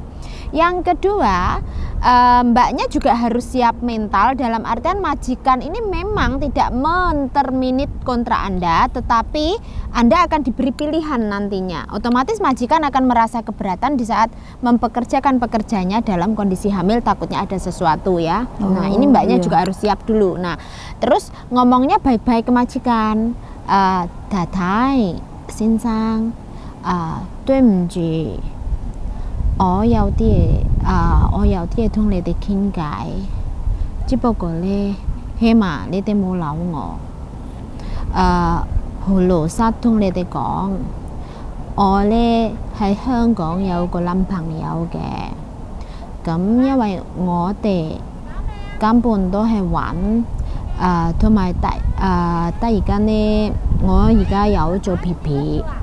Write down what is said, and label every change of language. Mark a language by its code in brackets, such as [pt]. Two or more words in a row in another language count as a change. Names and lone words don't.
[id] Yang kedua, Mbaknya juga harus siap mental, dalam artian majikan ini memang tidak menterminate kontrak Anda, tetapi Anda akan diberi pilihan nantinya. Otomatis majikan akan merasa keberatan di saat mempekerjakan pekerjanya dalam kondisi hamil, takutnya ada sesuatu ya. Nah, ini Mbaknya iya. juga harus siap dulu. Nah, terus ngomongnya baik-baik ke majikan. [yue] 太太，先生, 對唔住。我有啲嘢同你哋傾偈，只不過呢，起碼你哋冇扭我。好老實同你哋講，我呢喺香港有個男朋友嘅，咁因為我哋根本都係玩，同埋得而家呢，我而家有做 PP。